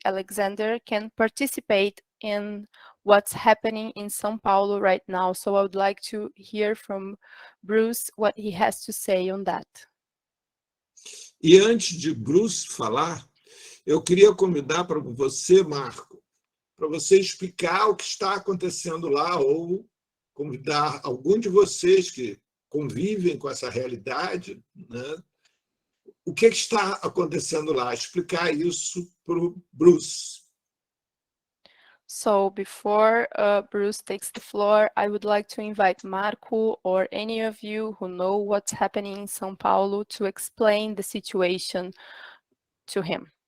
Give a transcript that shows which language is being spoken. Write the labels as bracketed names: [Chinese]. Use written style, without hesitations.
[English] Alexander can participate in what's happening in São Paulo right now. So I would like to hear from Bruce what he has to say on that. [Portuguese] E antes de Bruce falar, eu queria convidar para você, Marco, para você explicar o que está acontecendo lá, ou convidar algum de vocês que convivem com essa realidade, né? O que está acontecendo lá? Explicar isso para o Bruce. [English] So before Bruce takes the floor, I would like to invite Marco or any of you who know what's happening in São Paulo to explain the situation to him.